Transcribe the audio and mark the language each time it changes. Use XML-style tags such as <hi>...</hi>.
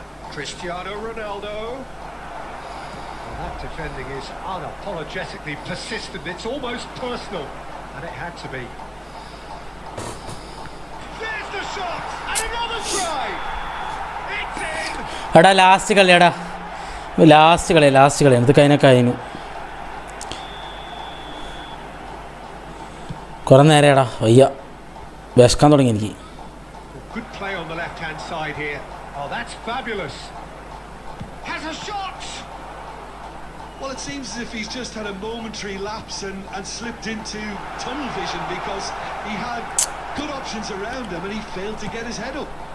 <en>Cristiano Ronaldo. Well, that defending is unapologetically persistent. It's almost personal, and it had to be. There's the shot, and another try. It's in.</en> <ml>എടാ last കളിയാടാ, last കളി അത് കഴിഞ്ഞു കുറേ നേരടാ വയ്യ, വിശക്കാൻ തുടങ്ങി എനിക്ക്.</ml> <en>Good play on the left-hand side here. Oh, that's fabulous. Has a shot. Well, it seems as if he's just had a momentary lapse and slipped into tunnel vision, because he had good options around him and he failed to get his head up.</en>